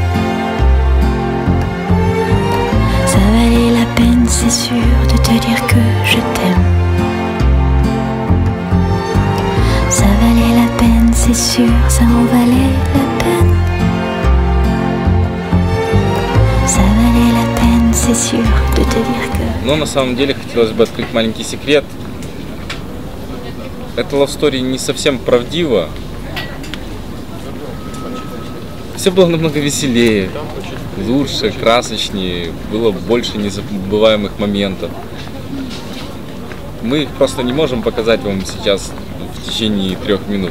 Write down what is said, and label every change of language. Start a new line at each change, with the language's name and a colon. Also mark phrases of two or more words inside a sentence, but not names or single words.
French: Ça valait la peine, c'est sûr, de te dire que je t'aime. Ça valait la peine, c'est sûr, ça en valait la peine. Ça valait la peine, c'est sûr, de te dire que...
Russian: Но на самом деле хотелось бы открыть маленький секрет. Эта
English: love story
Russian: не совсем правдива. Все было намного веселее, лучше, красочнее, было больше незабываемых моментов. Мы их просто не можем показать вам сейчас в течение 3 минут.